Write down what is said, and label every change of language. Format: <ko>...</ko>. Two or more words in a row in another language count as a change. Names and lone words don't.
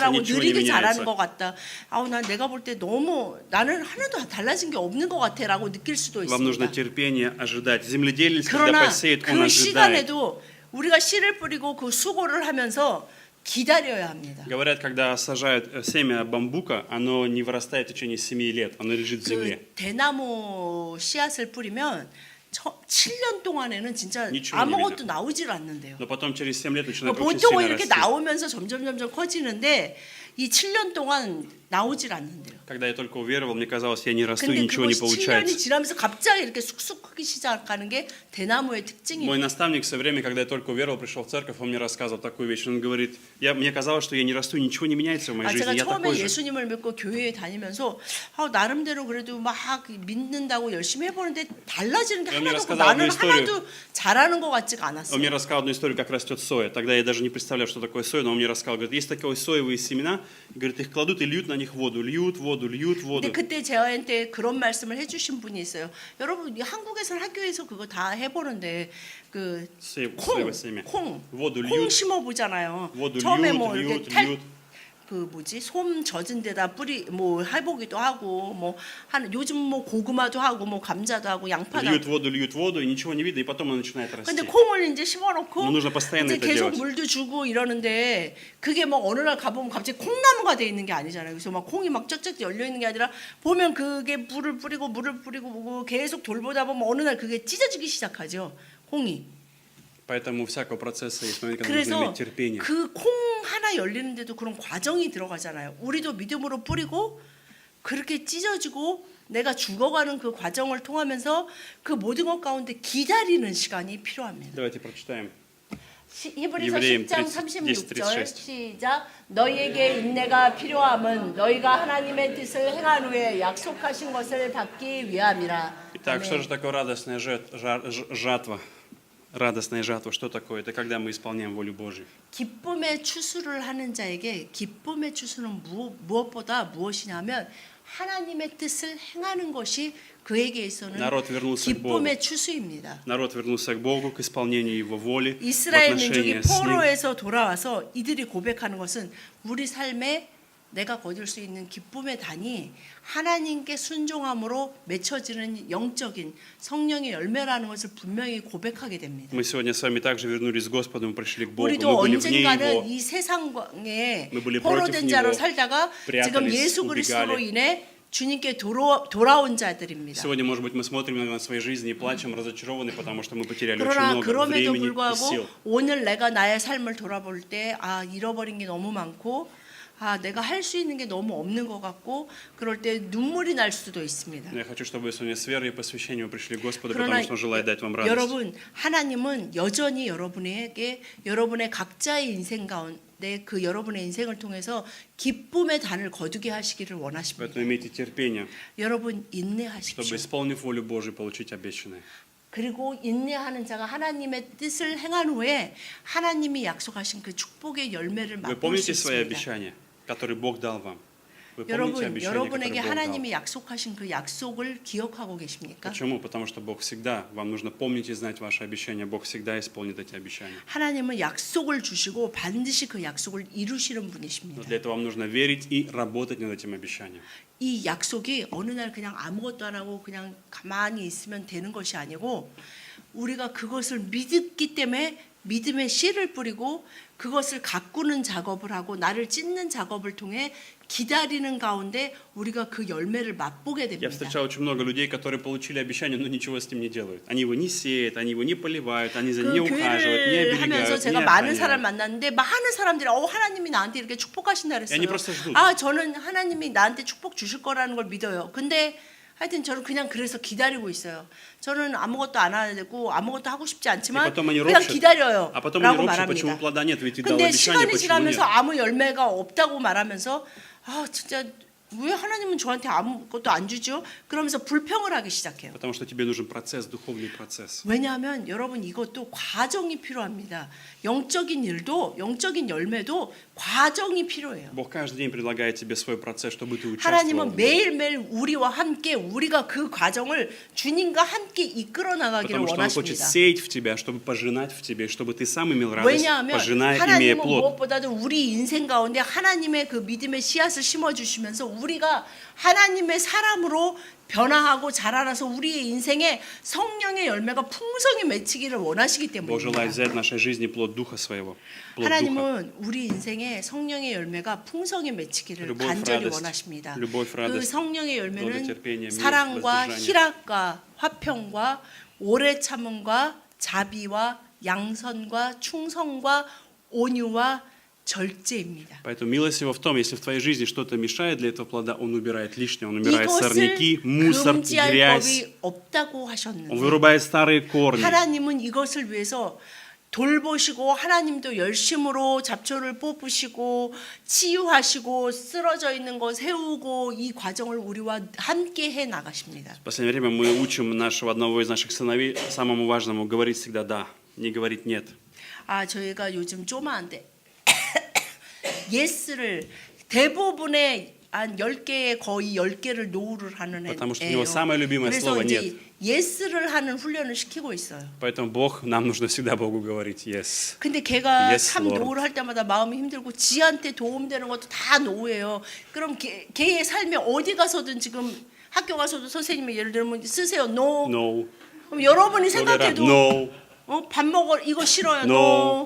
<ko>자라고</ko> <ru>ничего не</ru> <ko>느리게 자라는</ko> <ru>меняется.</ru> <ko>것 같다. 난 내가 볼 때 너무 나는 하나도 달라진 게 없는 것 같아라고 느낄 수도</ko> <ru>Вам нужно</ru> <ko>있습니다.</ko> <ru>терпение ожидать. Земледелец, когда</ru> <ko>그러나</ko> <ru>посеет, он</ru> <ko>그</ko> <ru>ожидает.</ru> <ko>시간에도 우리가 씨를 뿌리고 그 수고를 하면서 기다려야 합니다.</ko> <ru>Говорят, когда сажают семя бамбука, оно не вырастает в течение 7 лет, оно лежит в земле.</ru> <ko>그 대나무 씨앗을 뿌리면 7년 동안에는 진짜 니치고 아무것도 아닙니다. 나오질 않는데요.</ko> <ru>Но потом через 7 лет начинает очень</ru> <ko>보통은</ko> <ru>сильно</ru> <ko>이렇게</ko> <ru>расти.</ru> <ko>나오면서 점점 커지는데 이 7년 동안 나오질 않는데요.</ko> <ru>Когда я только уверовал, мне казалось, я не расту,</ru> <ko>근데</ko> <ru>ничего не</ru> <ko>그것이 7년이</ko> <ru>получается.</ru> <ko>지나면서 갑자기 이렇게 쑥쑥 크기 시작하는 게 대나무의 특징이에요.</ko> <ru>Мой наставник в свое время, когда я только уверовал, пришел в церковь, он мне рассказывал такую вещь. Он говорит, мне казалось, что я не расту, ничего не меняется в моей</ru> <ko>제가</ko> <ru>жизни, я</ru> <ko>처음에</ko> <ru>такой же.</ru> <ko>예수님을 믿고 교회에 다니면서 나름대로 그래도 막 믿는다고 열심히 해보는데 달라지는 게</ko> <ru>Он мне</ru> <ko>하나도 없고</ko> <ru>рассказал</ru> <ko>나는</ko> <ru>одну историю.</ru> <ko>하나도 잘하는 것 같지가</ko> <ru>Он</ru> <ko>않았어요.</ko> <ru>мне рассказал одну историю, как растет соя. Тогда я даже не представлял, что такое соя, но он мне рассказал, говорит, есть такие соевые семена, говорит, их кладут и льют на них воду, льют воду, льют воду.</ru> <ko>근데 그때 저한테 그런 말씀을 해주신 분이 있어요. 여러분 이 한국에서는 학교에서 그거 다 해보는데 그</ko> <ru>соевое семя.</ru> <ko>콩</ko> <ru>воду</ru> <ko>콩</ko> <ru>льют,</ru> <ko>심어 보잖아요.</ko> <ru>воду</ru> <ko>처음에</ko> <ru>льют,</ru> <ko>뭐 이렇게</ko> <ru>льют, льют.</ru> <ko>솜 젖은 데다 뿌리 뭐 해보기도 하고 뭐 요즘 뭐 고구마도 하고 뭐 감자도 하고 양파도</ko> <ru>Льют</ru> <ko>하고.</ko> <ru>воду, и ничего не видно, и потом оно начинает расти.</ru> <ko>근데 콩을 이제 심어놓고</ko> <ru>Но нужно постоянно</ru> <ko>이제</ko> <ru>это</ru> <ko>계속</ko> <ru>делать.</ru> <ko>물도 주고 이러는데 그게 뭐 어느 날 가보면 갑자기 콩나무가 돼 있는 게 아니잖아요. 그래서 막 콩이 막 쩍쩍 열려 있는 게 아니라 보면 그게 물을 뿌리고 뭐 계속 돌보다 보면 어느 날 그게 찢어지기 시작하죠. 콩이.</ko> <ru>Поэтому у всякого процесса есть момент, когда нужно</ru> <ko>그래서</ko> <ru>иметь терпение.</ru> <ko>그 콩 하나 열리는데도 그런 과정이 들어가잖아요. 우리도 믿음으로 뿌리고 그렇게 찢어지고 내가 죽어가는 그 과정을 통하면서 그 모든 것 가운데 기다리는 시간이 필요합니다.</ko> <ru>Давайте прочитаем.</ru> <ko>히브리서</ko> <ru>евреям</ru> <ko>10장 30, 36절 36. 시작. 너희에게 인내가 필요함은 너희가 하나님의 뜻을 행한 후에 약속하신 것을 받기 위함이라.</ko> <ru>Итак, что</ru> <ko>아멘.</ko> <ru>же такое радостная жатва? Радостная жатва, что такое? Это когда мы исполняем волю Божью.</ru> <ko>기쁨의 추수를 하는 자에게 기쁨의 추수는 무엇보다 무엇이냐면 하나님의 뜻을 행하는 것이 그에게 있어서는</ko> <ru>Народ вернулся к Богу.</ru> <ko>기쁨의 추수입니다.</ko> <ru>Народ вернулся к Богу, к исполнению Его воли, в</ru> <ko>이스라엘 민족이</ko> <ru>отношениях с Ним.</ru> <ko>포로에서 돌아와서 이들이 고백하는 것은 우리 삶에 내가 거둘 수 있는 기쁨의 단이 하나님께 순종함으로 맺혀지는 영적인 성령의 열매라는 것을 분명히 고백하게 됩니다.</ko> <ru>Мы сегодня с вами также вернулись к Господу, мы пришли к Богу,</ru> <ko>우리도</ko> <ru>мы были вне</ru> <ko>언젠가는</ko> <ru>Его.</ru> <ko>이 세상에</ko> <ru>Мы были</ru> <ko>포로된</ko> <ru>против</ru> <ko>자로</ko> <ru>него,</ru> <ko>살다가 지금</ko> <ru>прятались,</ru> <ko>예수 그리스도로</ko> <ru>убегали.</ru> <ko>인해 주님께 돌아온 자들입니다.</ko> <ru>Сегодня, может быть, мы смотрим на свои жизни и плачем, разочарованы, потому что мы потеряли очень</ru> <ko>그러나</ko> <ru>много</ru> <ko>그럼에도</ko> <ru>времени и</ru> <ko>불구하고</ko> <ru>сил.</ru> <ko>오늘 내가 나의 삶을 돌아볼 때 잃어버린 게 너무 많고 내가 할 수 있는 게 너무 없는 것 같고 그럴 때 눈물이 날 수도 있습니다.</ko> <ru>Я хочу, чтобы вы сегодня с верой и посвящением пришли к Господу,</ru> <ko>그러나</ko> <ru>потому что Он желает дать вам радость.</ru> <ko>여러분 하나님은 여전히 여러분에게 여러분의 각자의 인생 가운데 그 여러분의 인생을 통해서 기쁨의 단을 거두게 하시기를 원하십니다.</ko> <ru>Поэтому имейте терпение,</ru> <ko>여러분</ko> <ru>чтобы,</ru> <ko>인내하십시오.</ko> <ru>исполнив волю Божию, получить обещанное.</ru> <ko>그리고 인내하는 자가 하나님의 뜻을 행한 후에 하나님이 약속하신 그 축복의 열매를</ko> <ru>Вы</ru> <ko>맛볼 수</ko> <ru>помните свои</ru> <ko>있습니다.</ko> <ru>обещания, которые Бог дал вам? Вы помните</ru> <ko>여러분,</ko> <ru>обещания,</ru> <ko>여러분에게</ko> <ru>которые Бог дал?</ru> <ko>하나님이 약속하신 그 약속을 기억하고 계십니까?</ko> <ru>Почему? Потому что Бог всегда, вам нужно помнить и знать ваши обещания, Бог всегда исполнит эти обещания.</ru> <ko>하나님은 약속을 주시고 반드시 그 약속을 이루시는</ko> <ru>Но</ru> <ko>분이십니다.</ko> <ru>для этого вам нужно верить и работать над этим обещанием.</ru> <ko>이 약속이 어느 날 그냥 아무것도 안 하고 그냥 가만히 있으면 되는 것이 아니고 우리가 그것을 믿었기 때문에 믿음의 씨를 뿌리고 그것을 가꾸는 작업을 하고 나를 찢는 작업을 통해 기다리는 가운데 우리가 그 열매를 맛보게</ko> <ru>Я</ru> <ko>됩니다.</ko> <ru>встречал очень много людей, которые получили обещание, но ничего с ним не делают. Они его не сеют, они его не поливают, они за ним не</ru> <ko>그</ko> <ru>ухаживают, не</ru> <ko>교회를 하면서</ko> <ru>оберегают, не</ru> <ko>제가 많은 사람</ko> <ru>охраняют.</ru> <ko>만났는데 많은 사람들이 하나님이 나한테 이렇게 축복하신다</ko> <ru>И они</ru> <ko>그랬어요.</ko> <ru>просто ждут.</ru> <ko>저는 하나님이 나한테 축복 주실 거라는 걸 믿어요. 근데 하여튼 저는 그냥 그래서 기다리고 있어요. 저는 아무것도 안 하고 아무것도 하고 싶지</ko> <ru>И</ru> <ko>않지만</ko> <ru>потом они</ru> <ko>그냥</ko> <ru>ропщут,</ru> <ko>기다려요.</ko> <ru>а потом они</ru> <ko>라고</ko> <ru>ропщут, почему</ru> <ko>말합니다.</ko> <ru>плода нет, ведь ты дал</ru> <ko>근데</ko> <ru>обещание,</ru> <ko>시간이</ko> <ru>почему</ru> <ko>지나면서</ko> <ru>нет?</ru> <ko>아무 열매가 없다고 말하면서 아 진짜 왜 하나님은 저한테 아무것도 안 주죠? 그러면서 불평을 하기 시작해요.</ko> <ru>Потому что тебе нужен процесс, духовный процесс.</ru> <ko>왜냐하면 여러분 이것도 과정이 필요합니다. 영적인 일도 영적인 열매도 과정이 필요해요.</ko> <ru>Бог каждый день предлагает тебе свой процесс, чтобы ты участвовал.</ru> <ko>하나님은</ko> <ru>в нем.</ru> <ko>매일매일 우리와 함께 우리가 그 과정을 주님과 함께 이끌어 나가기를</ko> <ru>Потому что Он хочет</ru> <ko>원하십니다.</ko> <ru>сеять в тебя, чтобы пожинать в тебе, чтобы ты сам имел радость,</ru> <ko>왜냐하면</ko> <ru>пожиная, имея</ru> <ko>하나님은</ko> <ru>плод.</ru> <ko>무엇보다도 우리 인생 가운데 하나님의 그 믿음의 씨앗을 심어주시면서 우리가 하나님의 사람으로 변화하고 자라나서 우리의 인생에 성령의 열매가 풍성히 맺히기를 원하시기</ko> <ru>Бог желает</ru> <ko>때문입니다.</ko> <ru>взять в нашей жизни плод Духа Своего. плод Духа.</ru> <ko>하나님은 우리 인생에 성령의 열매가 풍성히 맺히기를</ko> <ru>Любовь,</ru> <ko>간절히</ko> <ru>радость,</ru> <ko>원하십니다.</ko> <ru>любовь,</ru> <ko>그</ko> <ru>радость,</ru> <ko>성령의 열매는</ko> <ru>долготерпение, мир,</ru> <ko>사랑과</ko> <ru>воздержание.</ru> <ko>희락과 화평과 오래 참음과 자비와 양선과 충성과 온유와 절제입니다.</ko> <ru>Поэтому милость Его в том, если в твоей жизни что-то мешает для этого плода, Он убирает лишнее, Он убирает</ru> <ko>이것을</ko> <ru>сорняки, мусор,</ru> <ko>금지할</ko> <ru>грязь.</ru> <ko>법이 없다고</ko> <ru>Он</ru> <ko>하셨는데</ko> <ru>вырубает старые корни.</ru> <ko>하나님은 이것을 위해서 돌보시고 하나님도 열심으로 잡초를 뽑으시고 치유하시고 쓰러져 있는 거 세우고 이 과정을 우리와 함께 해 나가십니다.</ko> <ru>В последнее время мы учим нашего одного из наших сыновей самому важному говорить всегда «да», не говорить «нет».</ru> <ko>아 저희가 요즘 쪼마한데 예스를 대부분의 한 10개의 거의 10개를 노우를 하는</ko> <ru>Потому что у</ru> <ko>애예요.</ko> <ru>него самое любимое</ru> <ko>그래서</ko> <ru>слово</ru> <ko>이제</ko> <ru>«нет».</ru> <ko>예스를 하는 훈련을 시키고 있어요.</ko> <ru>Поэтому Бог, нам нужно всегда Богу говорить «yes».</ru> <ko>근데 걔가</ko> <en>Yes,</en> <ko>참</ko> <en>Lord.</en> <ko>노후를 할 때마다 마음이 힘들고 지한테 도움되는 것도 다 노예요. 그럼 걔의 삶에 어디 가서든 지금 학교 가서도 선생님이 예를 들면 쓰세요. No. No. 그럼 여러분이 노래라. 생각해도 No. 밥 먹어 이거 싫어요. No.</ko>